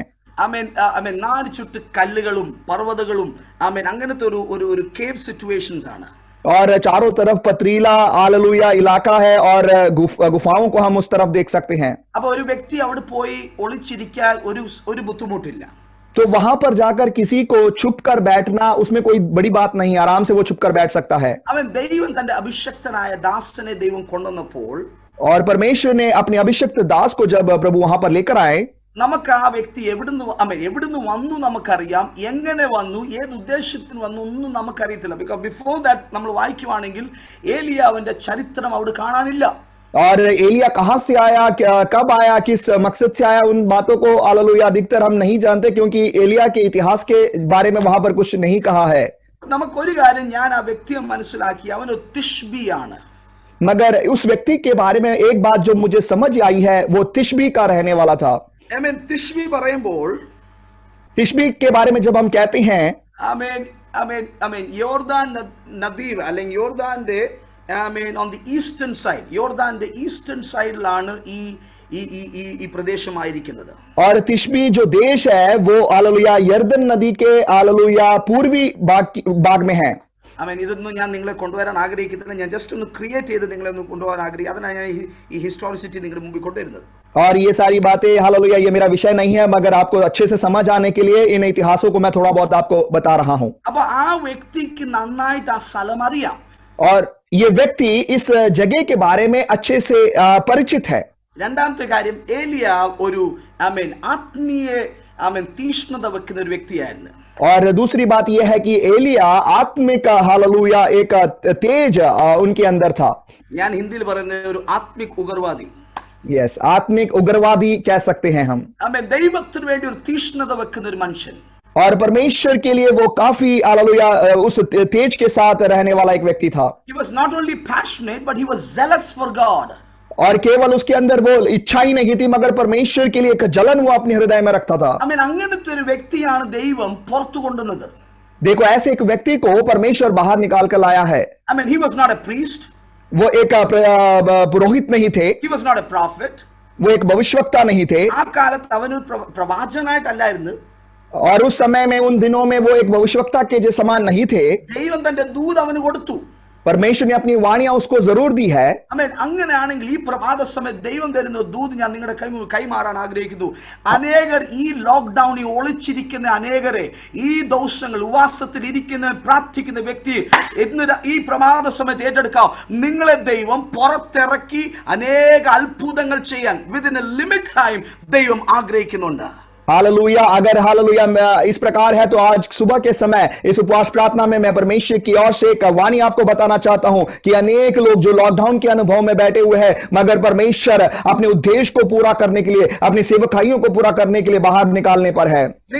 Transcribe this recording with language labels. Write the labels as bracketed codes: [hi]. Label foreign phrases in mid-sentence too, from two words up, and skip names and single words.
[ml] ആമേൻ, നാല് ചുറ്റ് കല്ലുകളും പർവ്വതങ്ങളും, ആമേൻ, അങ്ങനത്തെ ഒരു [en] cave situations [ml] ആണ്. [hi] और चारों तरफ पथरीला हालेलुया इलाका है और गुफाओं को हम उस तरफ देख सकते हैं. [ml] അപ്പൊ ഒരു വ്യക്തി അവിടെ പോയി ഒളിച്ചിരിക്കാൻ ഒരു ബുദ്ധിമുട്ടില്ല. [hi] तो वहां पर जाकर किसी को छुप कर बैठना उसमें कोई बड़ी बात नहीं, आराम से वो छुप कर बैठ सकता है. [ml] അവൻ ദൈവം തന്റെ അഭിഷക്തനായ ദാസനെ ദൈവം കൊണ്ടുവന്നപ്പോൾ, [hi] और परमेश्वर ने अपने अभिषिक्त दास को जब प्रभु वहां पर लेकर आए, [ml] നമുക്ക് ആ വ്യക്തി എവിടുന്ന് വന്നു നമുക്കറിയാം, എങ്ങനെ വന്നു, ഏത് ഉദ്ദേശത്തിന് വന്നു ഒന്നും നമുക്കറിയത്തില്ല. [en] because before that [ml] നമ്മൾ വായിക്കുവാണെങ്കിൽ ഏലിയാവിന്റെ ചരിത്രം അവിടെ കാണാനില്ല. [hi] और एलिया कहां से आया, कब आया, किस मकसद से आया, उन बातों को हालेलुया अधिकतर हम नहीं जानते, क्योंकि एलिया के इतिहास के बारे में वहां पर कुछ नहीं कहा है. [ml] നമുക്കൊരു കാര്യം ഞാൻ ആ വ്യക്തിയെ മനസ്സിലാക്കി, അവനൊരു തിഷ്ബിയാണ്. [hi] मगर उस व्यक्ति के बारे में एक बात जो मुझे समझ आई है, वो तिशबी का रहने वाला था. [ml] തിഷ്ബി പറയുമ്പോൾ, [hi] तिशबी के बारे में जब हम कहते हैं, [ml] യോർദാൻ നദീർ അല്ലെങ്കിൽ യോർദാന്റെ [en] on the eastern side, [ml] യോർദാന്റെ ഈസ്റ്റേൺ സൈഡിലാണ് ഈ പ്രദേശമായിരിക്കുന്നത്. [hi] और तिशबी जो देश है वो हालेलुया यर्दन नदी के हालेलुया पूर्वी भाग में है. [ml] ഇതൊന്നും ഞാൻ നിങ്ങളെ കൊണ്ടുവരാൻ ആഗ്രഹിക്കുന്നില്ല. ഞാൻ ജസ്റ്റ് ഒന്ന് ക്രിയേറ്റ് ചെയ്ത് നിങ്ങളെ ഒന്ന് കൊണ്ടുപോകാൻ ആഗ്രഹിക്കും. അതിനാണ് ഞാൻ ഈ ഹിസ്റ്റോറിസിറ്റി നിങ്ങളുടെ മുമ്പിൽ കൊണ്ടുവരുന്നത്. [hi] और ये सारी बातें हालेलुया ये मेरा विषय नहीं है, मगर आपको अच्छे से समझ आने के लिए इन इतिहासों को मैं थोड़ा बहुत आपको बता रहा हूं. [ml] അപ്പൊ ആ വ്യക്തിക്ക് നന്നായിട്ട് ആ സ്ഥലം അറിയാം. [hi] और ये व्यक्ति इस जगह के बारे में अच्छे से परिचित है. [ml] രണ്ടാമത്തെ കാര്യം, ഏലിയ ഒരു ആത്മീയ തീഷ്ണത വെക്കുന്ന ഒരു വ്യക്തിയായിരുന്നു. [hi] और दूसरी बात यह है कि एलिया आत्मिक हालेलुया एक तेज उनके अंदर था. [ml] ഞാൻ ഹിന്ദിയിൽ പറയുന്ന ഒരു [hi] आत्मिक उग्रवादी. यस, आत्मिक उग्रवादी कह सकते हैं हम. [ml] ദൈവത്തിന് വേണ്ടി ഒരു തീഷ്ണത വെക്കുന്ന ഒരു മനുഷ്യൻ. [hi] और परमेश्वर के लिए वो काफी हालेलुया उस तेज के साथ रहने वाला एक व्यक्ति था. [en] He was not only passionate but he was zealous for God. [hi] और केवल उसके अंदर वो इच्छा ही नहीं थी, मगर परमेश्वर के लिए एक जलन वो अपने हृदय में रखता था. [ml] അങ്ങനത്തെ ഒരു വ്യക്തിയാണ് ദൈവം പുറത്തു കൊണ്ടുവന്നത്. [hi] देखो, ऐसे एक व्यक्ति को परमेश्वर बाहर निकाल कर लाया है. [en] he was not a priest. [hi] वो एक पुरोहित नहीं थे. [en] He was not a prophet. [hi] वो एक भविष्यवक्ता नहीं थे. [ml] ആ കാലത്ത് അവനൊരു പ്രവാചകനായിട്ടല്ലായിരുന്നു. और उस समय में उन दिनों में वो एक भविष्यवक्ता के जो समान नहीं थे. ദൈവം തന്റെ ദൂത് അവന് കൊടുത്തു. परमेश्वर ने अपनी वाणियां उसको जरूर दी है. അങ്ങനെയാണെങ്കിൽ ഈ പ്രഭാത സമയത്ത് ദൈവം തരുന്ന ദൂത് ഞാൻ നിങ്ങളുടെ കൈമാറാൻ ആഗ്രഹിക്കുന്നു. അനേകർ ഈ ലോക്ക്ഡൌണിൽ ഒളിച്ചിരിക്കുന്ന അനേകരെ, ഈ ദിവസങ്ങൾ ഉപവാസത്തിൽ ഇരിക്കുന്ന പ്രാർത്ഥിക്കുന്ന വ്യക്തി ഇന്ന് ഈ പ്രഭാത സമയത്ത് ഏറ്റെടുക്കാം. നിങ്ങളെ ദൈവം പുറത്തിറക്കി അനേക അത്ഭുതങ്ങൾ ചെയ്യാൻ [en] within a limit time [ml] ദൈവം ആഗ്രഹിക്കുന്നുണ്ട്. [hi] हालेलुया. अगर हालेलुया इस प्रकार है तो आज सुबह के समय इस उपवास प्रार्थना में मैं परमेश्वर की ओर से एक वाणी आपको बताना चाहता हूं कि अनेक लोग जो लॉकडाउन के अनुभव में बैठे हुए हैं, मगर परमेश्वर अपने उद्देश्य को पूरा करने के लिए, अपनी सेवकाइयों को पूरा करने के लिए बाहर निकालने पर है.